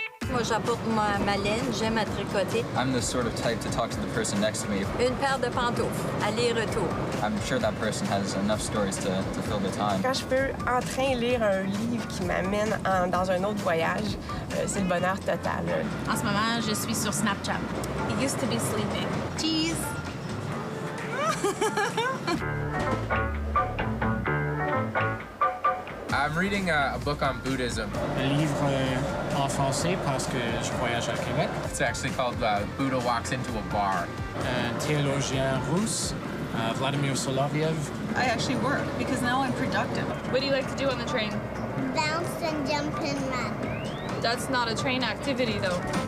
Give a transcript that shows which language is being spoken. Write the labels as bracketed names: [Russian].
[French] Moi, j'apporte ma laine, j'aime à tricoter. [English] I'm the sort of type to talk to the person next to me. [French] Une paire de pantoufles, aller-retour. [English] I'm sure that person has enough stories to fill the time. [French] Quand je peux en train lire un livre qui m'amène dans un autre voyage, c'est le bonheur total. En ce moment, je suis sur Snapchat. [English] It used to be sleeping. Cheese! I'm reading a book on Buddhism. [French] Un livre en français parce que je voyage à Québec. [English] It's actually called Buddha Walks into a Bar. [French] Un théologien russe, Vladimir Soloviev. [English] I actually work because now I'm productive. What do you like to do on the train? Bounce and jump and run. That's not a train activity, though.